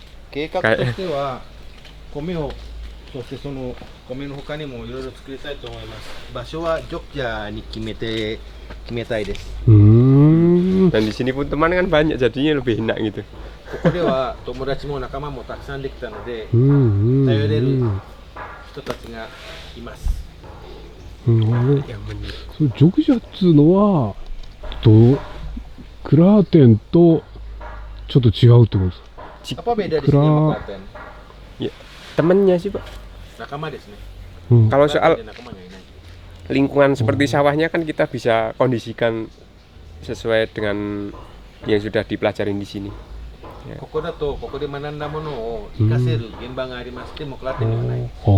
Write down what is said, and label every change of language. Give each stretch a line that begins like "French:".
Japanese: 計画としては米をそしてその米の他にもいろいろ作りたいと思います。場所はジョグジャーに決めたいです。
Indonesian: Dan di sini pun teman kan banyak jadinya lebih enak gitu.
Japanese: ここでは友達も仲間もたくさんできたので、頼れる人たちがいます。
Indonesian: Yang benar.
Japanese: そうジョグジャっつうのはクラーテンとちょっと違うってことですか？
Indonesian: Apa beda di sini sama Klaten? Ya, temennya sih Pak.
Japanese: Nakama desu ne.
Indonesian: Kalau soal Klaten nakamanya ini. lingkungan seperti sawahnya kan kita bisa kondisikan sesuai dengan yang sudah dipelajari di sini.
Japanese: ここだとここで学んだものを活かせる現場があります。でもクラテンではない。